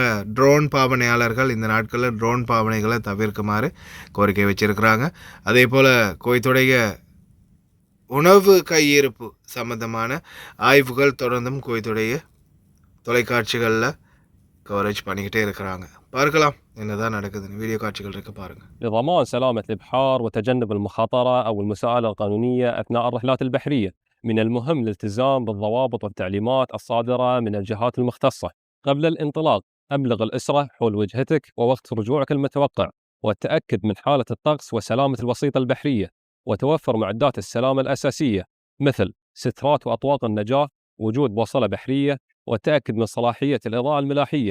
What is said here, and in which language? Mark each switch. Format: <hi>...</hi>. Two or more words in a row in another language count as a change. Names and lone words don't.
<ta>ட்ரோன் பாவனையாளர்கள் இந்த நாட்களில் ட்ரோன் பாவனைகளை தவிர்க்குமாறு கோரிக்கை வச்சிருக்கிறாங்க. அதே போல் குவைத்துடைய உணவு கையிருப்பு சம்பந்தமான ஆய்வுகள் தொடர்ந்தும் குவைத்துடைய தொலைக்காட்சிகளில் கவரேஜ் பண்ணிக்கிட்டே இருக்கிறாங்க. பார்க்கலாம் என்னதான் நடக்குதுன்னு. வீடியோ காட்சிகள் இருக்கு பாருங்க.</ta> <ar>لضمان سلامة الإبحار وتجنب المخاطرة أو المساءلة القانونية أثناء الرحلات البحرية، من المهم الالتزام بالضوابط والتعليمات الصادرة من الجهات المختصة. قبل الانطلاق أبلغ الأسرة حول وجهتك ووقت رجوعك المتوقع، والتأكد من حالة الطقس وسلامة الوسيطة البحرية، وتوفر معدات السلامة الأساسية مثل سترات وأطواق النجاة، وجود بوصلة بحرية، والتأكد من صلاحية الإضاءة الملاحية.</ar>